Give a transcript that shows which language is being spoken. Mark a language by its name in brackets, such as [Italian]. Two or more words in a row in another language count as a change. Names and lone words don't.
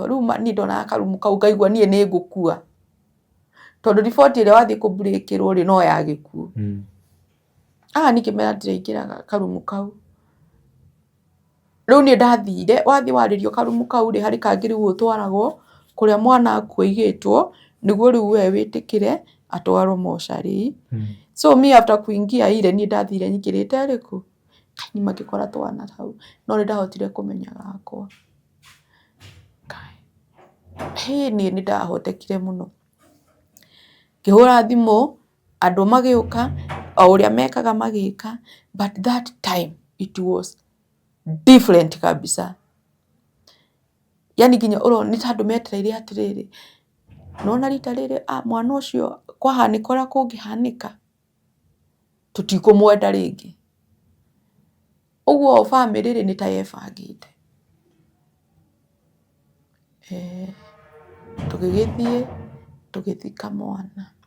[Kikuyu] Rĩu niĩ ndonaga karumu kau ngaigua niĩ nĩ ngũkua. Tondũ riboti ĩrĩa wathiĩ kũbreakĩrwo rĩ no ya gĩkuũ. Niĩ ngĩmera ndĩraingĩra karumu kau. Rĩu niĩ ndathire wathiĩ warĩrio karumu kau rĩ harĩ kangĩ rĩu ũtwaragwo kũrĩa mwana akuĩgĩtwo nĩguo rĩu we wĩtĩkĩre atwarwo mocarĩ. [English] So me after [Kikuyu] kũingia ire niĩ ndathire nyingĩrĩte rĩkũ. Nĩ magĩkora twana hau no nĩ ndahotire kũmenya gakwa. Niĩ nĩ ndahotekire mũno. Ngĩhũra thimũ andũ magĩũka o ũrĩa mekaga magĩka [English] but that time it was different [Kikuyu] kabisa. Yani nginya nĩ ta andũ metereire atĩrĩrĩ nona rita rĩrĩ mwana ũcio kwahanĩka ũrĩa kũngĩhanĩka tũtikũmwenda rĩngĩ. Ũguo family rĩ nĩ ta yebangĩte. Tũgĩgĩthiĩ tũgĩthika mwana.